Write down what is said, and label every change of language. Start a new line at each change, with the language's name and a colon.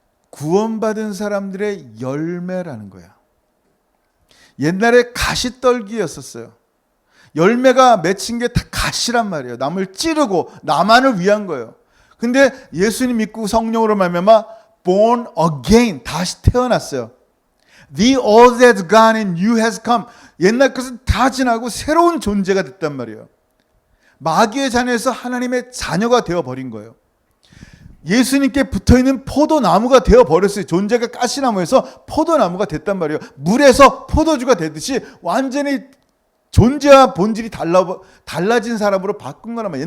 Korean: 구원받은 사람들의 열매라는 거야. 옛날에 가시떨기였었어요. 열매가 맺힌 게 다 가시란 말이에요. 남을 찌르고 나만을 위한 거예요. 근데 예수님 믿고 성령으로 말미암아
English: born again,
Korean: 다시 태어났어요.
English: The all that's gone and new has come.
Korean: 옛날 것은 다 지나고 새로운 존재가 됐단 말이에요. 마귀의 자녀에서 하나님의 자녀가 되어버린 거예요. 예수님께 붙어있는 포도나무가 되어버렸어요. 존재가 가시나무에서 포도나무가 됐단 말이에요. 물에서 포도주가 되듯이 완전히 존재와 본질이 달라진 사람으로 바꾼 거란 말이에요.